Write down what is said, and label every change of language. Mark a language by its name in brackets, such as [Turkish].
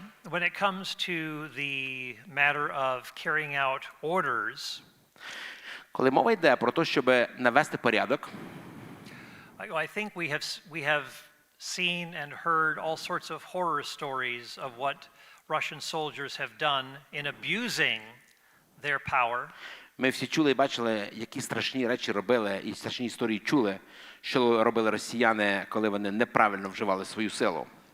[English] When it comes to the matter of carrying out orders, [Ukrainian] коли мова йде про те, щоб навести порядок, [English] I think we have seen and heard all sorts of horror stories of what Russian soldiers have done in abusing their power. [Ukrainian] Ми всі чули і бачили, які страшні речі робили, і страшні історії чули, що робили росіяни, коли вони неправильно вживали свою силу.